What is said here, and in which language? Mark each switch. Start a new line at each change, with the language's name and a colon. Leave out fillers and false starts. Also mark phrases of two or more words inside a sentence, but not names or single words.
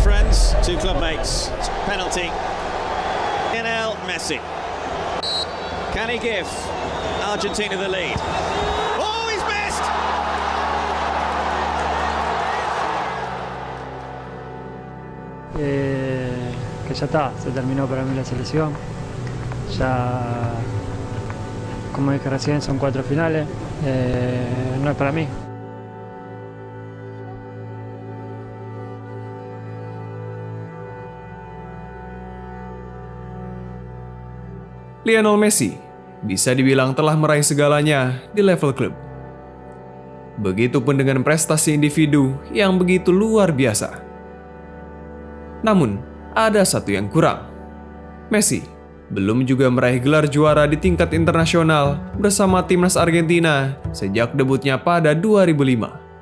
English: hands. Two club mates. Penalty. Lionel Messi. Can he give Argentina the lead? Oh, he's missed!
Spanish: Que ya está, se terminó para mí la selección. Ya, como dije recién, son 4 finales. No es para mí.
Indonesian: Lionel Messi bisa dibilang telah meraih segalanya di level klub. Begitupun dengan prestasi individu yang begitu luar biasa. Namun, ada satu yang kurang. Messi belum juga meraih gelar juara di tingkat internasional bersama timnas Argentina sejak debutnya pada 2005.